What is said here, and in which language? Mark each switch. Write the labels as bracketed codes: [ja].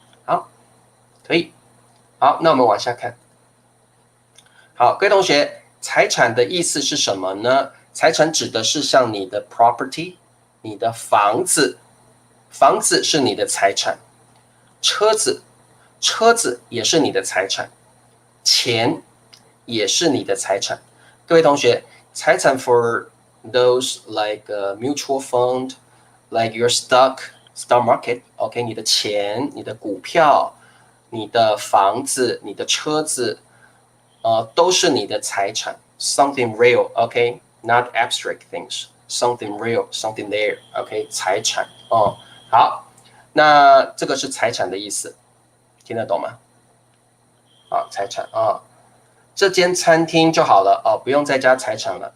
[zh] 好，可以。好，那我们往下看。好，各位同学，财产的意思是什么呢？财产指的是像你的 property， 你的房子，房子是你的财产，车子也是你的财产，钱也是你的财产。各位同学，财产 [en] for those like mutual fund, like your stock market, [zh] OK， 你的钱、你的股票、你的房子、你的车子，都是你的财产 ， [en] something real, [zh] OK。 [en] Not abstract things, something real, something there. [zh] OK， 财产哦。好，那这个是财产的意思，听得懂吗？啊，财产啊，这间餐厅就好了哦，不用再加财产了。